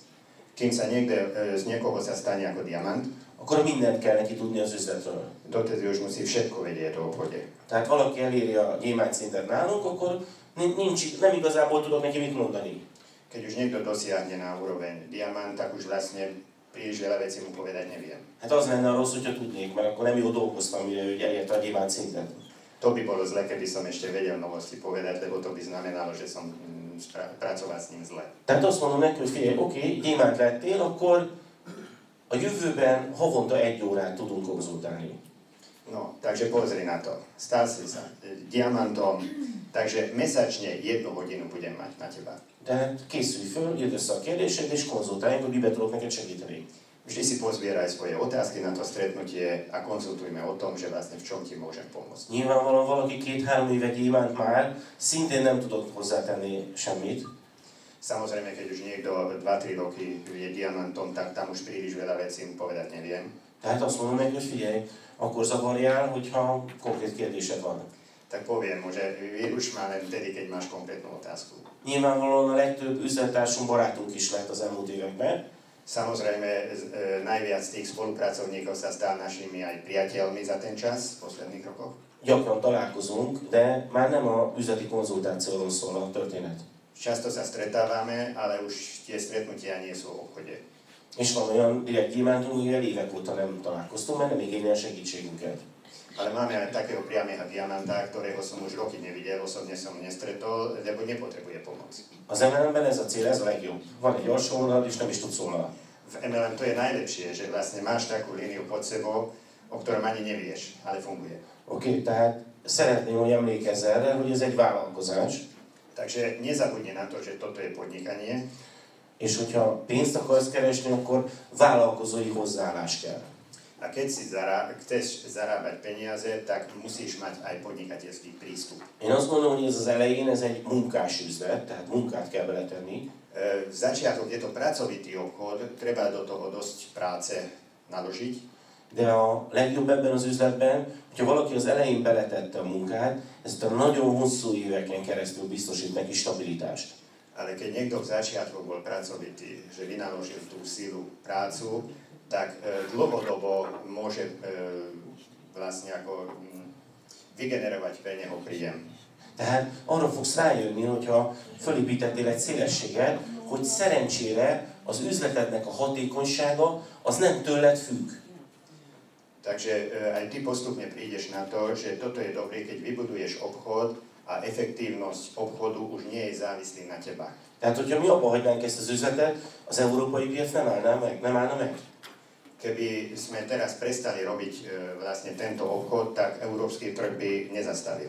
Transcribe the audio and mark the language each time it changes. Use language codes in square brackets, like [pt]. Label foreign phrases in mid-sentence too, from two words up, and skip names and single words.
[sk] Kým sa z niekoho sa stane ako diamant, [hu] akkor mindent kell neki tudni az üzletről. [sk] dotedy už musí všetko vedieť o obchode. [hu] Tehát valaki eléri a gyémánt szintet nálunk, akkor nem igazából tudok neki mit mondani. [sk] Keď už niekto dosiahne na úroveň diamant, tak už vlastne príliš veľa vecí mu povedať neviem. [hu] Hát az lenne a rossz, hogyha tudnék, mert akkor nem jól dolgoztam, hogy elérte a gyémánt szintet. [sk] To by bolo zle, keby som ešte vedel novosti povedať, lebo to by znamenalo, že som pracoval s ním zle. [hu] Tehát azt mondom neki, hogy figyelj, oké, gyémánt lettél, akkor a jövőben havonta 1 órát tudunk konzultálni. [sk] No, takže pozri na to. Stal si sa diamantom, takže mesačne 1 hodinu budem mať na teba. [hu] Tehát készülj föl, írd össze a kérdésed, és konzultáljunk, hogy miben tudok neked segíteni. [sk] Vždy si pozbieraj svoje otázky na to stretnutie a konzultujme o tom, že vlastne v čom ti môžem pomôcť. [hu] Nyilvánvalóan valaki 2-3 éve gyémánt már, szintén nem tudok hozzátenni semmit. [sk] Samozrejme, keď už niekto 2-3 roky je diamantom, tak tam už príliš veľa vecí mu povedať neviem. [hu] Tehát azt mondom neki, hogy figyelj, akkor zavarjál, hogyha konkrét kérdésed van. [sk] Tak poviem mu, že vírus má len vtedy, keď máš konkrétnu otázku. [hu] Nyilvánvalóan a legtöbb üzlettársunk, barátunk is lett az elmúlt években. [sk] Samozrejme, najviac tých spolupracovníkov sa stal našimi aj priateľmi za ten čas, v posledných rokoch. [hu] Gyakran találkozunk, de már nem a üzleti konzultációról szól a történet. [sk] Často sa stretávame, ale už tie stretnutia nie sú o obchode. [hu] És van olyan direkt gyémántunk, mivel évek óta nem találkoztunk, mert nem igényel segítségünket. [sk] Ale máme aj takého priamého diamanta, ktorého som už roky nevidel, osobne som nestretol, lebo nepotrebuje pomoc. [hu] Az MLM-ben ez a cél, ez a legjobb. Van egy alsó vonal, és nem is tudsz volna. [sk] V MLM to je najlepšie, že vlastne máš takú líniu pod sebou, o ktorom ani nevieš, ale funguje. [hu] Oké, tehát szeretném, hogy emlékezz erre, hogy ez egy vállalkozás. [sk] Takže nezabudni na to, že toto je podnikanie. [hu] És hogyha pénzt akarsz keresni, akkor vállalkozói hozzáállás kell. [sk] A keď si chceš zarábať peniaze, tak musíš mať aj podnikateľský prístup. [hu] Én azt gondolom, hogy ez az elején ez egy munkás üzlet, tehát munkát kell beletenni. [sk] Začiatok je to pracovitý obchod, treba do toho dosť práce naložiť. [hu] De a legjobb ebben az üzletben, hogyha valaki az elején beletette a munkát, ez a nagyon hosszú éveken keresztül biztosít neki stabilitást. [sk] Ale keď niekto v začiatku bol pracovitý, že vynaložil tú sílu, prácu, tak dlhodobo môže vlastne ako vygenerovať pre neho príjem. [hu] Tehát arra fogsz rájönni, hogyha fölépítettél egy szélességet, hogy szerencsére az üzletednek a hatékonysága az nem tőled függ. [sk] Takže aj ty postupne prídeš na to, že toto je dobré, keď vybuduješ obchod a efektívnosť obchodu už nie je závislý na teba. [hu] Tehát, hogyha mi abba hagynánk ezt az üzletet, az európai piac nem állna meg. [sk] Keby sme teraz prestali robiť vlastne tento obchod, tak európsky trh by nezastavil.